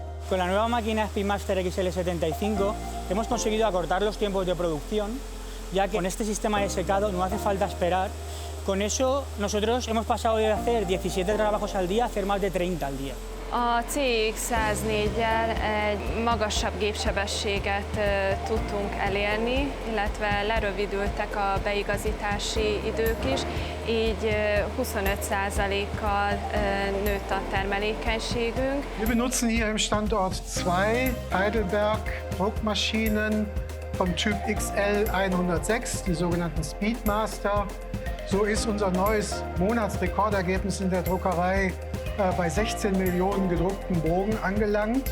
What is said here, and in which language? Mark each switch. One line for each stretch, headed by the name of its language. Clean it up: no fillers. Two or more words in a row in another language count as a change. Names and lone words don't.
Spanish: Con la nueva máquina Speedmaster XL75 hemos conseguido acortar los tiempos de producción, ya que con este sistema de secado no hace falta esperar. Con eso nosotros hemos pasado de hacer 17 trabajos al día a hacer más de 30 al día.
Hungarian: A CX-104-jel egy magasabb gépsebességet tudtunk elérni, illetve lerövidültek a beigazítási idők is, így 25%-kal nőtt a termelékenységünk.
German: Wir benutzen hier im Standort zwei Heidelberg Druckmaschinen vom Typ XL106, die sogenannten Speedmaster. So ist unser neues Monatsrekordergebnis in der Druckerei bei 16 Millionen gedruckten Bogen angelangt.